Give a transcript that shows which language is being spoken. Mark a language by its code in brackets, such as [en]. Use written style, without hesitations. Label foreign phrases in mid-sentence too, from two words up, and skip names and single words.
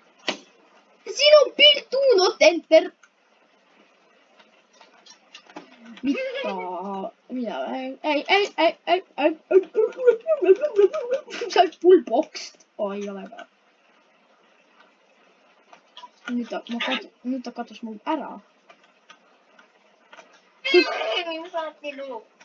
[et] Siin on pilt, [en] do not enter. [et] mida, see on [en] full box. [et] Ei ole ka. Nüüd ta kadus mul ära. sa oled nii luu.